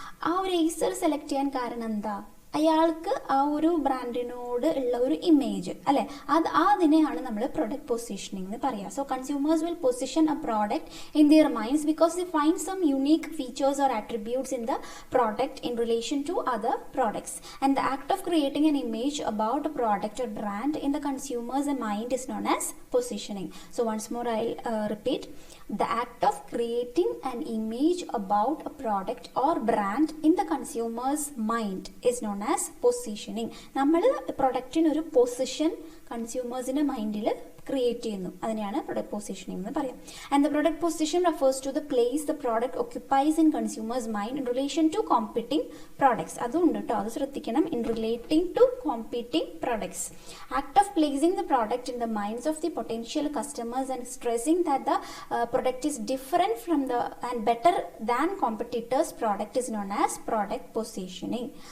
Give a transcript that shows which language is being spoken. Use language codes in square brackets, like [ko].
[ml] ആ ഒരു Acer select ചെയ്യാൻ കാരണം എന്താ? അയാൾക്ക് ആ ഒരു ബ്രാൻഡിനോട് ഉള്ള ഒരു ഇമേജ് അല്ലെ, അതിനെയാണ് നമ്മൾ പ്രൊഡക്റ്റ് പൊസിഷനിങ് എന്ന് പറയുക. [en] So consumers will position a product in their minds because they find some unique features or attributes in the product in relation to other products, and the act of creating an image about a product or brand in the consumers mind is known as positioning. So once more I repeat, the act of creating an image about a product or brand in the consumer's mind is known as positioning. [ml] നമ്മൾ പ്രൊഡക്റ്റിന് ഒരു position കൺസ്യൂമേഴ്സിൻ്റെ മൈൻഡിൽ create ചെയ്യുന്നു. അതിനെയാണ് product positioning എന്ന് പറയാം. [en] And the product position refers to the place the product occupies in consumers mind in relation to competing products. [ml] അതും ഉണ്ട് കേട്ടോ, അത് ശ്രദ്ധിക്കണം. [en] In relating to competing products, act of placing the product in the minds of the potential customers and stressing that the product is different from the and better than competitors product is known as product positioning.